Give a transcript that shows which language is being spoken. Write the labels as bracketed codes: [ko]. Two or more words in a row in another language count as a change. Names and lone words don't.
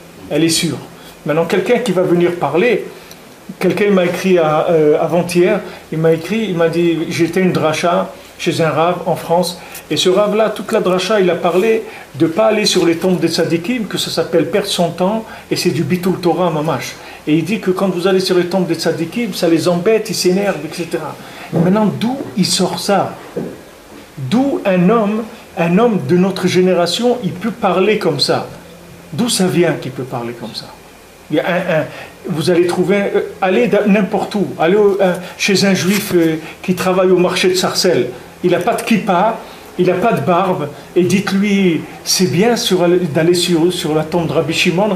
[fr] Elle est sûre. Maintenant, quelqu'un qui va venir parler, quelqu'un m'a écrit avant-hier, il m'a dit, j'étais une dracha chez un rave en France, et ce rave-là, toute la dracha, il a parlé de ne pas aller sur les tombes des tzadikim, que ça s'appelle perdre son temps, et c'est du [he] ביטול תורה ממש. [fr] Et il dit que quand vous allez sur les tombes des tzadikim, ça les embête, ils s'énervent, etc. Et maintenant, d'où il sort ça? D'où un homme de notre génération, il peut parler comme ça? D'où ça vient qu'il peut parler comme ça? Il y a vous allez trouver, allez n'importe où, allez chez un juif qui travaille au marché de Sarcelles, il n'a pas de kippa, il n'a pas de barbe, et dites-lui, c'est bien d'aller sur la tombe de Rabbi Shimon.